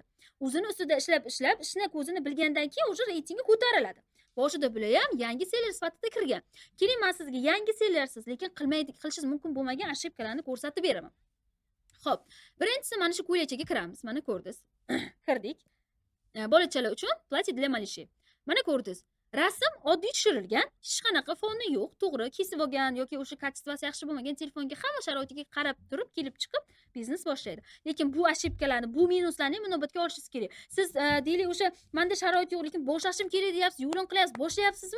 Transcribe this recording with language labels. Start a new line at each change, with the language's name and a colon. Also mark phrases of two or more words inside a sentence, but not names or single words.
Uzbek: O'zini ustida ishlab, ishni ko'zini bilgandan keyin o'sha reytingi ko'tariladi. Boshida bular ham yangi seller sifatida kirgan. Keling, men sizga yangi sellersiz, lekin qilishingiz mumkin bo'lmagan ошибкаларni ko'rsatib beraman. Xo'p, birinchisi mana shu ko'ylakchaga kiramiz. Mana ko'rdingiz. Kirdik. Bolachalar uchun
Russian: платье для малышей.
Uzbek: Mana ko'rdingiz. Rasm oddiy tushirilgan, hech qanaqa foni yo'q. To'g'ri, kesib olgan yoki o'sha kачествоsi yaxshi bo'lmagan telefonga hamma sharoitiga qarab turib, kelib chiqib biznes boshlaydi. Lekin bu ошибкаларni, bu minuslarni inobatga olishingiz kerak. Siz deylik, o'sha menda sharoit yo'q, lekin boshlashim kerak deyapsiz, yo'lin qilyapsiz, boshlayapsizmi?